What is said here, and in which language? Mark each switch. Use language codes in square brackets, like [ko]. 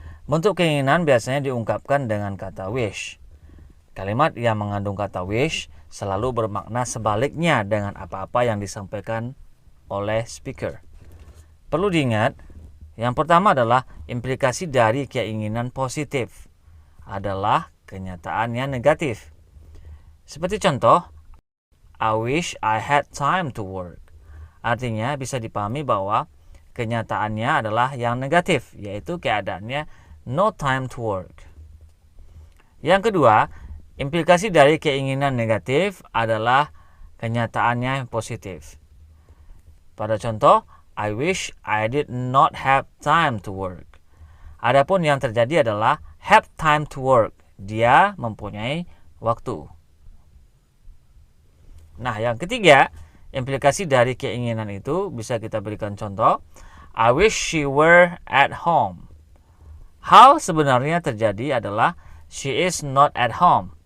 [id] Bentuk keinginan biasanya diungkapkan dengan kata wish. Kalimat yang mengandung kata wish selalu bermakna sebaliknya dengan apa-apa yang disampaikan oleh speaker. Perlu diingat, yang pertama adalah implikasi dari keinginan positif adalah kenyataan yang negatif. Seperti contoh, [en] I wish I had time to work. [id] Artinya bisa dipahami bahwa kenyataannya adalah yang negatif, yaitu keadaannya [en] no time to work. [id] Yang kedua, implikasi dari keinginan negatif adalah kenyataannya yang positif. Pada contoh, [en] I wish I did not have time to work. [id] Adapun yang terjadi adalah [en] have time to work. [id] Dia mempunyai waktu. Nah, yang ketiga, implikasi dari keinginan itu bisa kita berikan contoh. [en] I wish she were at home. [id] Hal sebenarnya terjadi adalah [en] she is not at home.